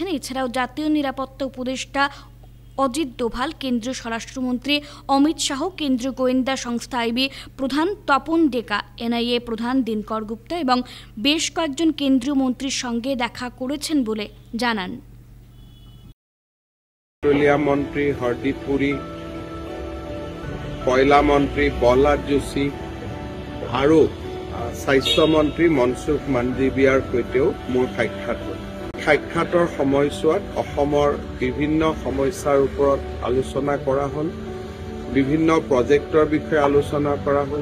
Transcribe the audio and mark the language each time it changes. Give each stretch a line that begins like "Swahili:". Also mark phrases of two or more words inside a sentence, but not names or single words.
Bangla: এছাড়াও জাতীয় নিরাপত্তা উপদেষ্টা অজিত ডোভাল, কেন্দ্রীয় স্বরাষ্ট্রমন্ত্রী অমিত শাহ, কেন্দ্রীয় গোয়েন্দা সংস্থা আইবি প্রধান তপন ডেকা, এনআইএ প্রধান দিনকর গুপ্তা এবং বেশ কয়েকজন কেন্দ্রীয় মন্ত্রীর সঙ্গে দেখা করেছেন বলে জানান।
Assamese: পেট্রোলিয়াম মন্ত্রী হরদীপ পুরী, কয়লা মন্ত্রী প্ৰহ্লাদ যোশী আৰু স্বাস্থ্য মন্ত্ৰী মনসুখ মাণ্ডভিয়াৰ সৈতেও মোৰ সাক্ষাৎ হ'ল। সাক্ষাতৰ সময়ছোৱাত অসমৰ বিভিন্ন সমস্যাৰ ওপৰত আলোচনা কৰা হ'ল, বিভিন্ন প্ৰজেক্টৰ বিষয়ে আলোচনা কৰা হ'ল।